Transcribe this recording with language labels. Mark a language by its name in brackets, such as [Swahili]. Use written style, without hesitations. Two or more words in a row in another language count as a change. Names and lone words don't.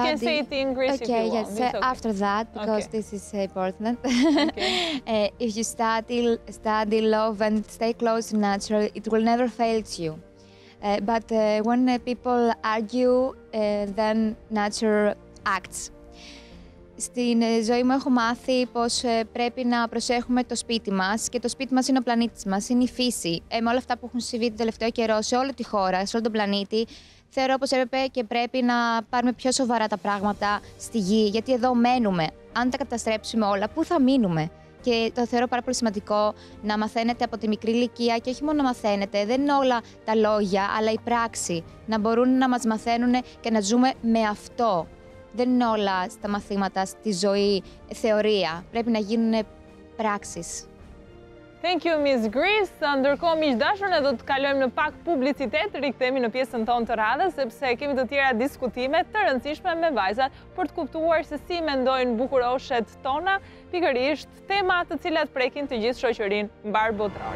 [English] You can say it in Greece if you want. Yes, okay. After that, because this is important. Okay. If you study, love and stay close to nature, it will never fail you. But when people argue, then nature acts. [Greek] Στην ζωή μου έχω μάθει πως πρέπει να προσέχουμε το σπίτι μας και το σπίτι μας είναι ο πλανήτης μας, είναι η φύση. Με όλα αυτά που έχουν συμβεί τον τελευταίο καιρό σε όλη τη χώρα, σε όλο τον πλανήτη, θεωρώ πως έπρεπε και πρέπει να πάρουμε πιο σοβαρά τα πράγματα στη γη, γιατί εδώ μένουμε. Αν τα καταστρέψουμε όλα, πού θα μείνουμε? Και το θεωρώ πάρα πολύ σημαντικό να μαθαίνετε από τη μικρή ηλικία και όχι μόνο να μαθαίνετε, δεν είναι όλα τα λόγια, αλλά η πράξη. Να μπορούν να μας μαθαίνουν και να ζούμε με αυτό. Δεν είναι όλα στα μαθήματα, στη ζωή, θεωρία. Πρέπει να γίνουν πράξεις. [English] Thank you, Miss Greece. [Albanian] Ndërkohë, miq dashur, ne do të kalojmë në pak publicitet, rikthehemi në pjesën tonë të radhës, sepse kemi të tjera diskutime të rëndësishme me vajzat për të kuptuar se si mendojnë bukuroshet tona, pikërisht tema të cilat prekin të gjithë shoqërinë mbar botërore.